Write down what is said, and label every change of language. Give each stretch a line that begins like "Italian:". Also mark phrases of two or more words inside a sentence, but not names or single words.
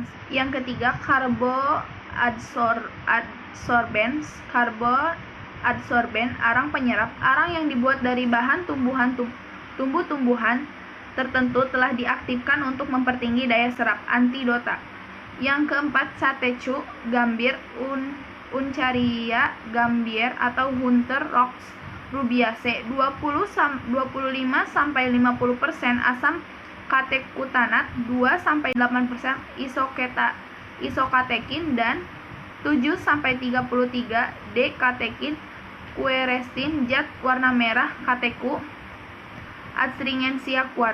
Indonesian: Yang ketiga, carboadsorbens, arang penyerap, arang yang dibuat dari bahan tumbuh-tumbuhan tertentu telah diaktifkan untuk mempertinggi daya serap, antidota. Yang keempat, satechu, gambir, Uncaria gambier atau Hunter Rox rubiaceae, 25-50% asam katekutanat, 2-8% isokatekin, dan 7-33 D-katekin, quercetin, zat warna merah, kateku, astringensia kuat.